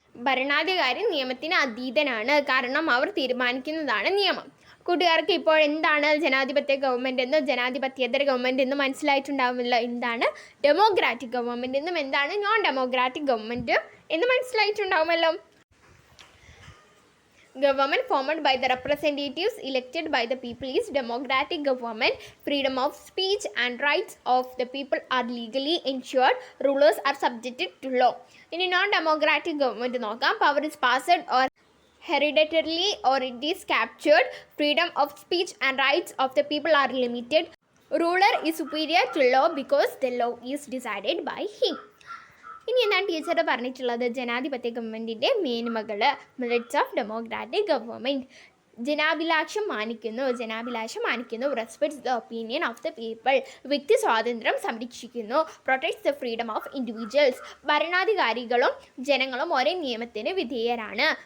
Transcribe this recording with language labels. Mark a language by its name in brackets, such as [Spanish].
[Malayalam] ഭരണാധികാരി നിയമത്തിന് അതീതനാണ്, കാരണം അവർ തീരുമാനിക്കുന്നതാണ് നിയമം. കൂട്ടുകാർക്ക് ഇപ്പോൾ എന്താണ് ജനാധിപത്യ ഗവൺമെന്റ് എന്നും ജനാധിപത്യേതര ഗവൺമെന്റ് എന്നും മനസ്സിലായിട്ടുണ്ടാവുമല്ലോ. എന്താണ് ഡെമോക്രാറ്റിക് ഗവൺമെന്റ് എന്നും എന്താണ് നോൺ ഡെമോക്രാറ്റിക് ഗവൺമെന്റ് എന്ന് മനസ്സിലായിട്ടുണ്ടാവുമല്ലോ. [English] Government formed by the representatives elected by the people is democratic government. Freedom of speech and rights of the people are legally ensured. Rulers are subjected to law. In a non-democratic government [Malayalam] നോക്കാം. [English] Power is passed or hereditarily or it is captured. Freedom of speech and rights of the people are limited. Ruler is superior to law because the law is decided by him. [Malayalam] ഇനി എന്താണ് teacher പറഞ്ഞിട്ടുള്ളത്? ജനാധിപത്യ ഗവൺമെൻറ്റിൻ്റെ മേന്മകൾ, [English] Merits of democratic government. [Malayalam] ജനാഭിലാഷം മാനിക്കുന്നു. [English] Respects the opinion of the people. [Malayalam] വ്യക്തി സ്വാതന്ത്ര്യം സംരക്ഷിക്കുന്നു. [English] Protects the freedom of individuals. [Malayalam] ഭരണാധികാരികളും ജനങ്ങളും ഒരേ നിയമത്തിന് വിധേയരാണ്.